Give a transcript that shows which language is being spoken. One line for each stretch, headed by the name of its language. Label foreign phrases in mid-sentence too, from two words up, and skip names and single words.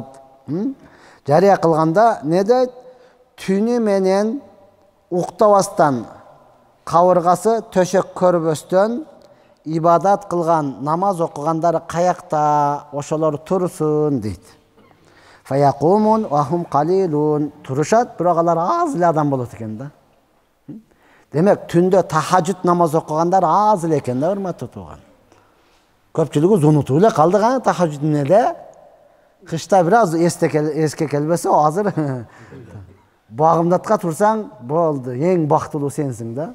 Kyrgyz: Жарыя кылганда не дейт? Түнү менен уктабастан, кабыргасы төшөк көрбөстөн ибадат кылган, намаз окугандар каякта, ошолор турсун дейт.
Arabic: فيقومون وهم قليلون.
Kyrgyz: Турушат, бирок алар аз эле адам болот экен да. Демек, түндө тахажжуд намаз окугандар аз эле экен да, урматтуу тууган. Көпчүлүгү унутуп эле калдык тахажжуд эмнеде? Кышта бир аз эске келбесе, азыр багымдатка турсаң болду, эң бактылуу сенсиң да.